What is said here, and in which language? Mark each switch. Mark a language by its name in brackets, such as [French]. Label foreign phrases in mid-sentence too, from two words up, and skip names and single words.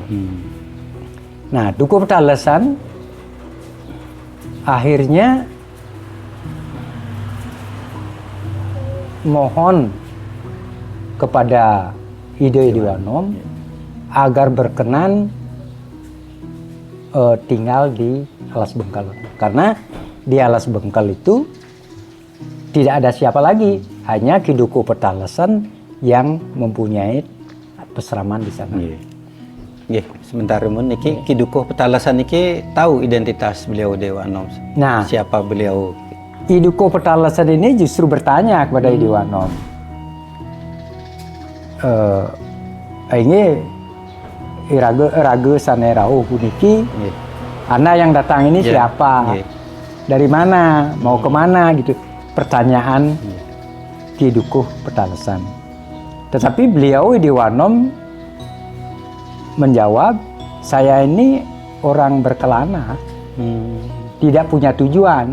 [Indonesian] Nah, Dukuh Petalesan akhirnya mohon kepada Ide Wanom agar berkenan tinggal di Alas Bengkel, karena di Alas Bengkel itu tidak ada siapa lagi, hanya Ki Dukuh Petalesan yang mempunyai peseraman di sana. Sebentar Mun, Ki Dukuh Petalesan niki tahu identitas beliau Ide Wanom. Nah, siapa beliau? Ki Dukuh Petalesan ini justru bertanya kepada Ide Wanom. Ini [Balinese] raga sanai rauh puniki [Indonesian] Anda yang datang ini siapa? Dari mana? Mau kemana gitu? Pertanyaan Ki Dukuh Petalesan. Tetapi beliau Idi Wanom menjawab, saya ini orang berkelana, tidak punya tujuan.